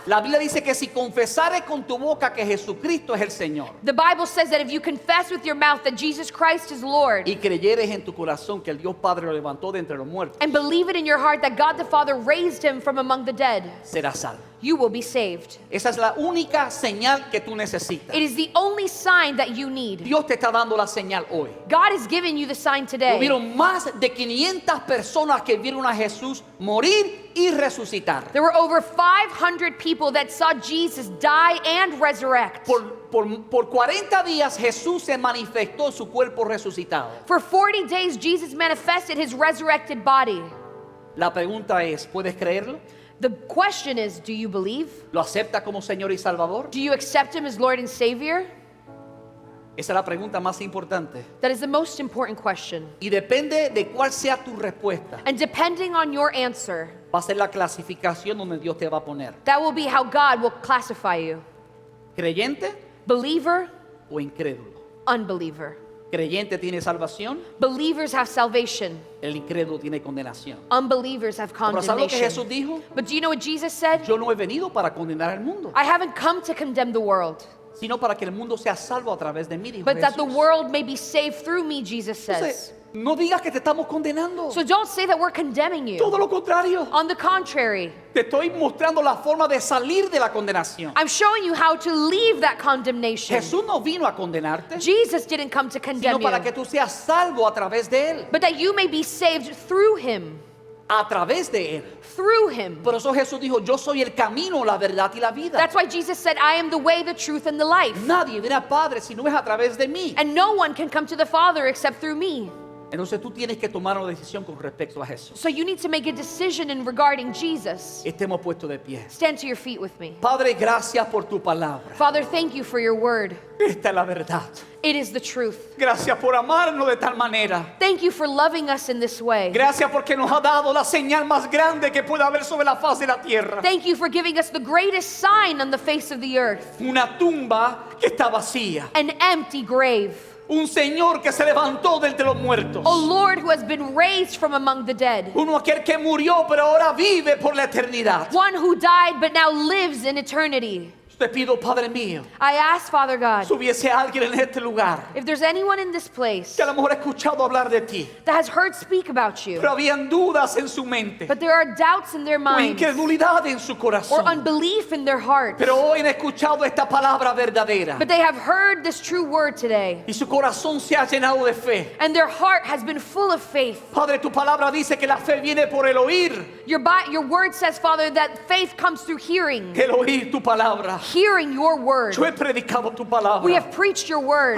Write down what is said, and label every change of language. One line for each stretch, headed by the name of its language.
Spanish: La Biblia dice que si confesares con tu boca que Jesucristo es el Señor
English: The Bible says that if you confess with your mouth that Jesus Christ is Lord,
Spanish: y creyeres en tu corazón que el Dios Padre lo levantó de entre los muertos,
English: and believe it in your heart that God the Father raised him from among the dead,
Spanish: serás salvo.
English: you will be saved.
Spanish: Esa es la única señal que tú necesitas.
English: It is the only sign that you need.
Spanish: Dios te está dando la señal hoy.
English: God is giving you the sign today.
Spanish: Hubieron más de 500 personas que vieron a Jesús morir y resucitar.
English: There were over 500 people that saw Jesus die and resurrect.
Spanish: Por 40 días Jesús se manifestó en su cuerpo resucitado.
English: For 40 days, Jesus manifested his resurrected body.
Spanish: La pregunta es, ¿puedes creerlo?
English: The question is, do you believe?
Spanish: ¿Lo acepta como Señor y Salvador?
English: Do you accept him as Lord and Savior?
Spanish: Esa es la pregunta más importante.
English: That is the most important question.
Spanish: Y depende de cuál sea tu respuesta,
English: And depending on your answer,
Spanish: va a ser la clasificación donde Dios te va a poner.
English: that will be how God will classify you.
Spanish: ¿Creyente
English: Believer,
Spanish: o incrédulo?
English: unbeliever.
Spanish: Creyente tiene salvación,
English: Believers have salvation.
Spanish: el incrédulo tiene condenación.
English: Unbelievers have
Spanish: Pero ¿sabes lo que Jesús
English: condemnation.
Spanish: dijo?
English: But do you know what Jesus said?
Spanish: Yo no he venido para condenar al mundo,
English: I haven't come to condemn the world,
Spanish: sino para que el mundo sea salvo a través de mí, dijo
English: but that the
Spanish: Jesús.
English: world may be saved through me, Jesus says.
Spanish: Entonces, no digas que te estamos condenando.
English: So don't say that we're condemning you.
Spanish: Todo lo contrario.
English: On the contrary,
Spanish: Te estoy mostrando la forma de salir de la condenación.
English: I'm showing you how to leave that condemnation.
Spanish: Jesús no vino a condenarte,
English: Jesus didn't come to
Spanish: sino
English: condemn
Spanish: para que
English: you,
Spanish: tú seas salvo a través de Él.
English: but that you may be saved through him.
Spanish: A través de Él.
English: Through him.
Spanish: Por eso Jesús dijo, yo soy el camino, la verdad y la vida.
English: That's why Jesus said, I am the way, the truth, and the life.
Spanish: Nadie viene al Padre si no es a través de mí.
English: And no one can come to the Father except through me.
Spanish: Entonces tú tienes que tomar una decisión con respecto a Jesús.
English: So you need to make a decision in regarding Jesus.
Spanish: Estemos puestos de pie.
English: Stand to your feet with me.
Spanish: Padre, gracias por tu palabra.
English: Father, thank you for your word.
Spanish: Esta es la verdad.
English: It is the truth.
Spanish: Gracias por amarnos de tal manera.
English: Thank you for loving us in this way.
Spanish: Gracias porque nos ha dado la señal más grande que pueda haber sobre la faz de la tierra.
English: Thank you for giving us the greatest sign on the face of the earth,
Spanish: Una tumba que está vacía.
English: an empty grave.
Spanish: Un Señor que se levantó de entre los muertos.
English: A Lord who has been raised from among the dead.
Spanish: Uno aquel que murió pero ahora vive por la eternidad.
English: One who died but now lives in eternity.
Spanish: Te pido, Padre mío,
English: I ask, Father God,
Spanish: si hubiese alguien en este lugar
English: if there's anyone in this place
Spanish: que a lo mejor ha escuchado hablar de ti,
English: that has heard speak about you,
Spanish: pero habían dudas en su mente
English: but there are doubts in their
Spanish: o
English: minds
Spanish: incredulidad en su
English: or
Spanish: corazón,
English: unbelief in their hearts,
Spanish: pero hoy han escuchado esta palabra verdadera
English: but they have heard this true word today,
Spanish: y su corazón se ha llenado de fe.
English: and their heart has been full of faith.
Spanish: Padre, tu palabra dice que la fe viene por el oír,
English: Your word says, Father, that faith comes through hearing,
Spanish: el oír tu palabra.
English: hearing your word.
Spanish: Yo he predicado tu
English: We
Spanish: palabra.
English: have preached your word,